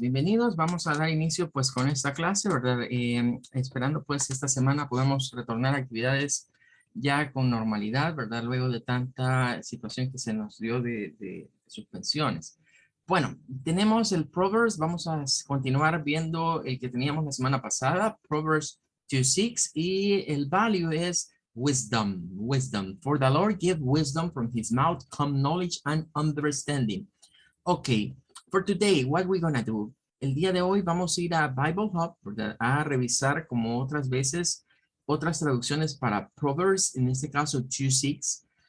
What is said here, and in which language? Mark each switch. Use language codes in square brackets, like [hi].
[es] Bienvenidos, vamos a dar inicio pues con esta clase, ¿verdad? Esperando pues esta semana podamos retornar a actividades ya con normalidad, ¿verdad? Luego de tanta situación que se nos dio de suspensiones. Bueno, tenemos el Proverbs, vamos a continuar viendo el que teníamos la semana pasada, Proverbs 2:6, y el value es wisdom. [en] For the Lord give wisdom, from his mouth come knowledge and understanding. Okay, for today, what we're gonna do? [es] El día de hoy vamos a ir a Bible Hub, ¿verdad? A revisar como otras veces otras traducciones para Proverbs, en este caso 2:6.